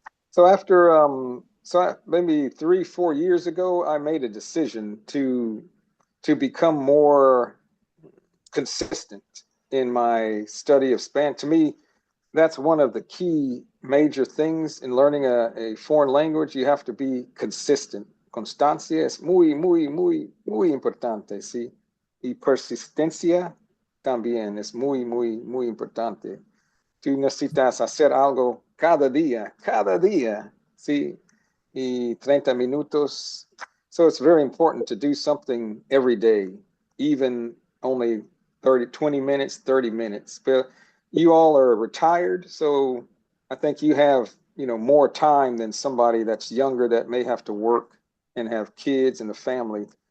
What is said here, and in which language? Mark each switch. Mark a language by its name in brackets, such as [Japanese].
[English] So after, maybe 3-4 years ago, I made a decision to become more consistent in my study of Spanish. To me, that's one of the key major things in learning a foreign language. You have to be consistent. [Spanish] Constancia es muy importante, ¿sí? Y persistencia también es muy importante. Tú necesitas hacer algo cada día, ¿sí? Y 30 minutos. [English] So it's very important to do something every day, even only 20 minutes, 30 minutes. But you all are retired, so I think you have, more time than somebody that's younger that may have to work and have kids and a family.